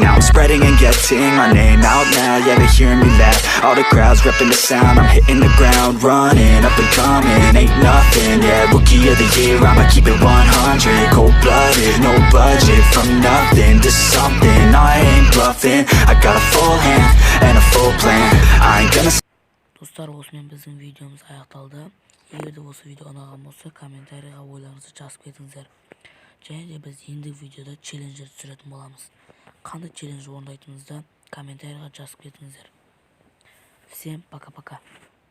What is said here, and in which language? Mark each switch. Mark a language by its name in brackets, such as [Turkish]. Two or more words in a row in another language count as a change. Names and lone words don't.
[English] Now I'm spreading and getting my name out now. Yeah, they hearing me laugh, all the crowds repping the sound. I'm hitting the ground, running, up and coming, ain't nothing. Yeah, rookie of the year, I'ma keep it 100. Cold-blooded, no budget, from nothing to something. I ain't bluffing, I got a full hand and a full plan. I ain't gonna. [Kazakh] Dostlar, osымен біздің видеомыз аяқталды. Егер де осы видео ұнаған болса, комментарийға ойларыңызды жазып кетіңіздер. Және де біз ендігі видеода челленджер түсіретін боламыз. Қандай челлендж орындайтыныңызды комментарийға жазып кетіңіздер. [Russian] Всем пока-пока.